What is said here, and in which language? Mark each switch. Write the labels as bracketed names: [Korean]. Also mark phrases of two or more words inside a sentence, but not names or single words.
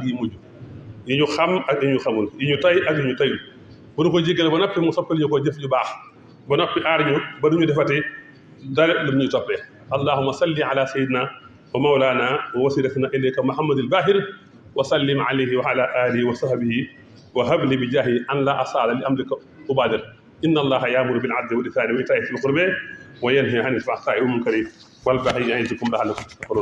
[Wolof] yi mujj yi ñu xam ak yi ñu xamul yi ñu tay ak yi ñu tayul bu ñu ko jégale ba noppi mu soppal ñu ko jëf ju baax ba noppi aar ñu ba duñu defati dara lu ñuy toppee [Arabic] اللهم صل على سيدنا ومولانا ووسيلتنا إليك محمد الباهر وسلم عليه وعلى آله وصحبه وحبلي بجاه أن لا أسأل لأمرك أبادر إن الله يأمر بالعدل والإحسان وإيتاء في القربى وينهى عن الفحشاء والمنكر والبغي يعظكم لعلكم تذكرون